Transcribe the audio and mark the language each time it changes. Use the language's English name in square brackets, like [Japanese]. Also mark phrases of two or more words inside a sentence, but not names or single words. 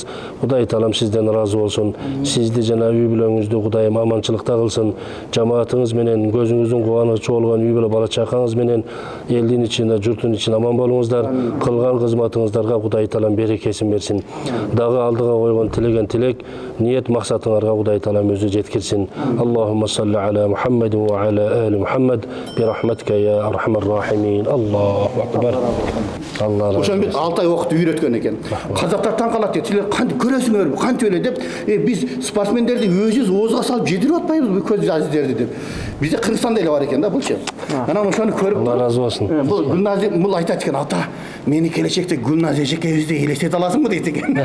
[Kyrgyz] Кудай таалам сизден ыраазы болсун. Сизди жана үй бүлөңүздү Кудайым аманчылыкта кылсын. Жамаатыңыз менен көзүңүздүн кубанычы болгон үй бүлө бала чакаңыз менен элдин ичинде, журттун ичинде аман болуңуздар. Кылган кызматыңыздарга Кудай таалам берекесин берсин. Дагы алдыга койгон тилеген тилек, ниет максатыңарга Кудай таалам өзү жеткирсин. [Arabic] اللهم صل على محمد وعلى آل محمد برحمتك يا أرحم الراحمين. الله أكبر. [Kyrgyz] Алла Ошон бит 6 ай окутуп үйрөткөн экен. Казактар таң калат дейт. Силер кантип көрөсүңөр, кантип эле деп, биз спортсмендерди өзүбүз оозга салып жедирип атпайбыз бу көз азиздерди деп. Бизде Кыргызстанда эле бар экен да булчу. Анан ошону көрүп, Алла разы болсун. Бул Гүлназ бул айтат экен, ата, мени келечекте Гүлназ эжекебизди элестете аласыңбы дейт экен.